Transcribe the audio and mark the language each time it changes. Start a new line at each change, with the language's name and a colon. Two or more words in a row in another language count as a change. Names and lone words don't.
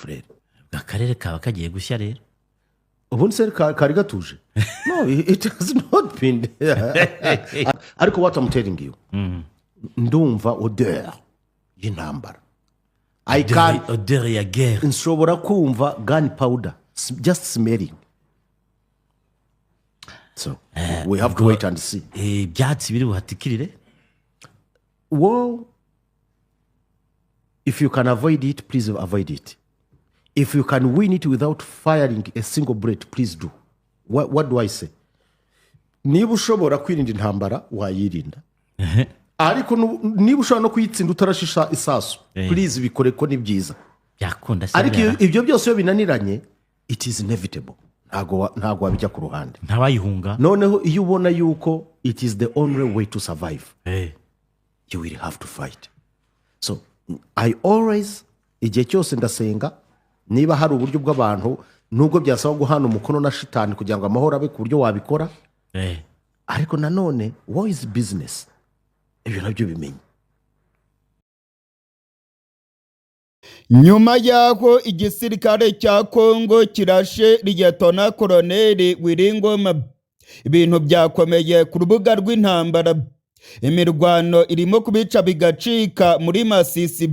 Kinyarwanda: frere akarere kaba kagiye gushya rero ubundi se kari gatuje no
English: it has not been ariko what I'm telling you
Kinyarwanda: ndumva odeur y'intambara
English: I can
French: odeur ya guerre
Kinyarwanda: nshobora kumva
English: gunpowder just smelling so we have to wait and see
Kinyarwanda: byatsi biri buhatikirire
English: well if you can avoid it please avoid it. If you can win it without firing a single bullet, please do. What do I say?
Kinyarwanda: Niba ushobora kwirinda intambara wayirinda. Ariko niba ushobora no kuyitsinda utarashisha isasu, please bikore ko ni byiza. Yakunda se. Ariko ibyo byose iyo binaniranye,
English: it is inevitable.
Kinyarwanda: Ntago wabijya ku ruhande. Ntabayihunga. Noneho iyo ubona yuko
English: it is the only way to survive. You will have to fight. So I always
Kinyarwanda: igihe cyose ndasenga niba hari uburyo bw'abantu nubwo byasaba guhana umukono na shitani kugira ngo amahoro abe ku buryo wabikora ariko nanone
English: what is business
Kinyarwanda: ibyo nabyo bimenye. Nyuma y'aho igisirikare cya Kongo kirashe Liyetona Koloneli Wiringoma ibintu byakomeye ku rubuga rw'intambara imirwano irimo kubica bigacika muri Masisi.